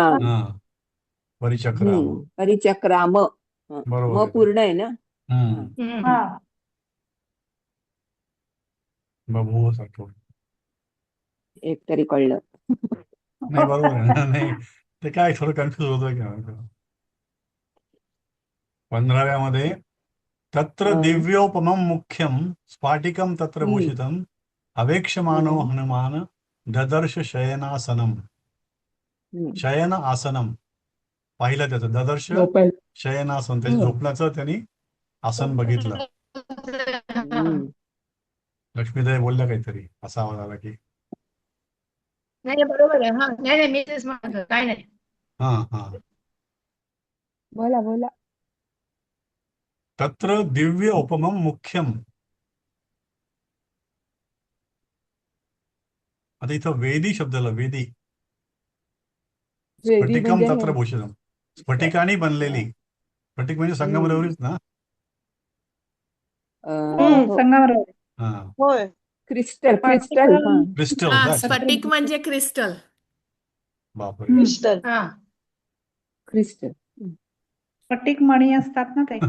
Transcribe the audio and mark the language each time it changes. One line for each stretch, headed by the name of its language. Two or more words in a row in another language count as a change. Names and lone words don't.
Marathi: हा, परिचक्राम. परिचक्राम. बरोबर म आहे ते. पूर्ण आहे ना. हा हम्म. हा. बभुव सारखं. एक तरी कळलं. नाही, बरोबर आहे ना. नाही, ते काय थोडं कन्फ्युज होतं की 15व्यामध्ये
Sanskrit: तत्र दिव्योपमं मुख्यं स्फाटिकं तत्र भूषितं अवेक्षमाणो हनुमान ददर्श शयनासनम. शयन आसनम
Marathi: पाहिलं त्याचं,
Sanskrit: ददर्श शयनासन,
Marathi: त्याच्या झोपण्याचं त्यांनी आसन बघितलं. लक्ष्मीदेवी बोलल्या काहीतरी, असा आवाज आला की नाही बरोबर आहे. हा नाही नाही मी तेच म्हणतो काय नाही. हा हा. बोला बोला.
Sanskrit: तत्र दिव्य उपमं मुख्यम.
Marathi: आता इथं वेदी शब्दाला, वेदी वेदी स्फटिकम म्हणजे
Sanskrit: तत्र भूषितम,
Marathi: स्फटिकाने बनलेली. स्फटिक म्हणजे संगमरवरीच ना. हो संगमरवरी. हा, होय. क्रिस्टल हा क्रिस्टल हा, का? स्फटिक म्हणजे क्रिस्टल. बापरे. क्रिस्टल. हा. क्रिस्टल. स्फटिक मणी असतात ना ते.